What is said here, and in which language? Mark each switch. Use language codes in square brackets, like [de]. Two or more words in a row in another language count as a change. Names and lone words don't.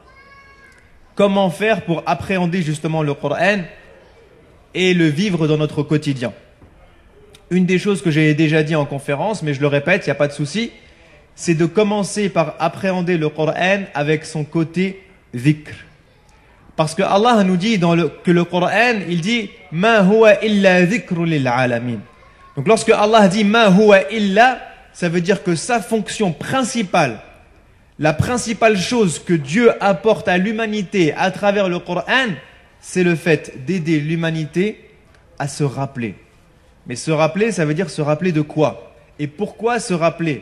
[fr] Comment faire pour appréhender justement le Coran et le vivre dans notre quotidien? Une des choses que j'ai déjà dit en conférence, mais je le répète, il n'y a pas de souci, c'est de commencer par appréhender le Coran avec son côté dhikr. Parce que Allah nous dit que le Coran, il dit « [ar] ما هو إلا ذكر للعالمين ». [fr] Donc lorsque Allah dit « [ar] ما هو إلا », [fr] ça veut dire que sa fonction principale, la principale chose que Dieu apporte à l'humanité à travers le Coran, c'est le fait d'aider l'humanité à se rappeler. Mais se rappeler, ça veut dire se rappeler de quoi? Et pourquoi se rappeler?